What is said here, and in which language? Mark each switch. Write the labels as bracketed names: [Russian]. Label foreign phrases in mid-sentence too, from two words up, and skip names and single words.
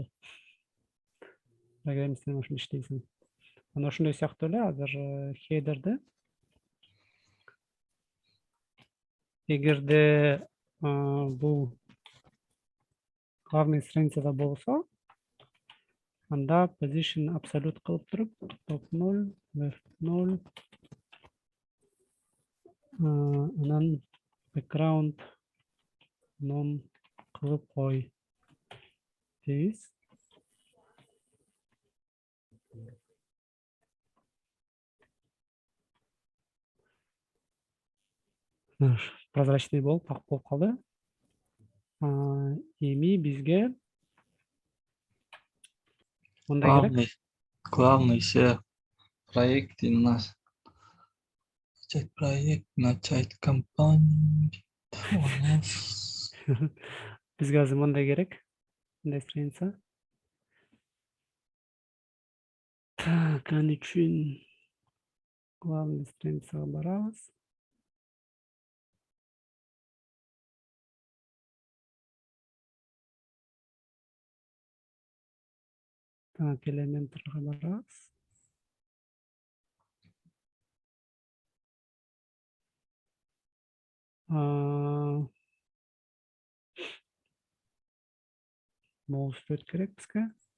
[Kyrgyz] Программисттермен ошентип иштейсиң. Анан ошондой сыяктуу эле азыр headerди эгерде бул [Russian] главный страницада [Kyrgyz] болсо, анда [English] position absolute [Kyrgyz] кылып туруп, [English] top 0, left 0, [Kyrgyz] анан [English] background non [Kyrgyz] кылып кой дейбиз. Прозрачный болуп, ак болуп калды. Эми бизге мындай керек. [Russian] Главный все проекты у нас. Начать проект, начать компанию. [Kyrgyz] Бизге азыр мындай керек. Мындай страница. Так, аны үчүн [Russian] главный страницага [Kyrgyz] барабыз. Так, элементтерге барабыз. Могу стоит керек бизге.